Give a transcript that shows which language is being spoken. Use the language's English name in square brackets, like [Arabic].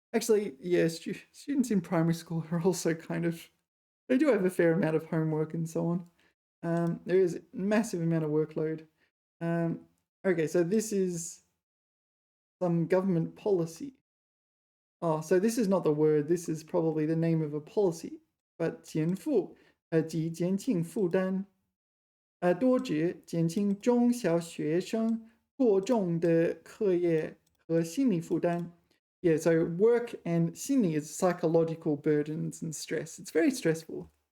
[English] Actually, yeah, students in primary school are also kind of, they do have a fair amount of homework and so on. There is a massive amount of workload. Okay, so this is some government policy. Oh, so this is not the word. This is probably the name of a policy. [Chinese] But 减负即减轻负担，多指减轻中小学生过重的课业和心理负担. [English] Yeah, so work and 心理 is psychological burdens and stress. It's very stressful.